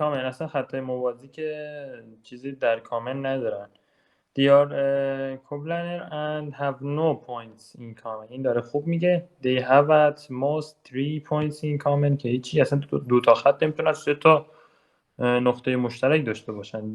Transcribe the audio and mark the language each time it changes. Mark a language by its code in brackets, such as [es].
[fa] اصلا خطای موازی که چیزی در کامن ندارن. [en] they are coplanar and have no points in common. [fa] این داره خوب میگه [en] they have at most 3 points in common [fa] که هیچی، اصلا دو تا خط نمیتونن 3 تا نقطه مشترک داشته باشن.